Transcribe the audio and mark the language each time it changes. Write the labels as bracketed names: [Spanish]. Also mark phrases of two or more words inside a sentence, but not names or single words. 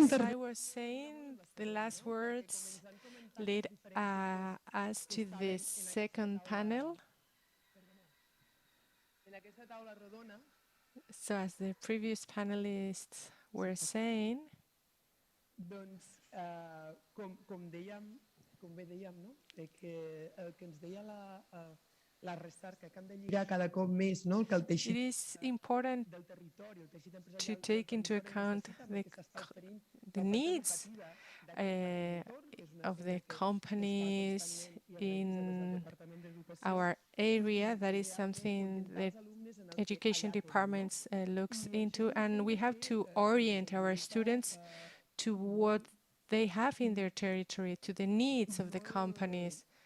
[English] As I was saying, the last words lead us to the second panel. So as the previous panelists were saying, [Catalan] doncs, com bé dèiem, no? Que el que ens deia la recerca, que hem de lligar cada cop més, no? Que el teixit [English] it is important [Catalan] del territori, el teixit [English] to [Catalan] empresarial [English] take into account the needs of the companies in our area. That is something that education departments looks into, and we have to orient our students to what they have in their territory, to the needs of the companies.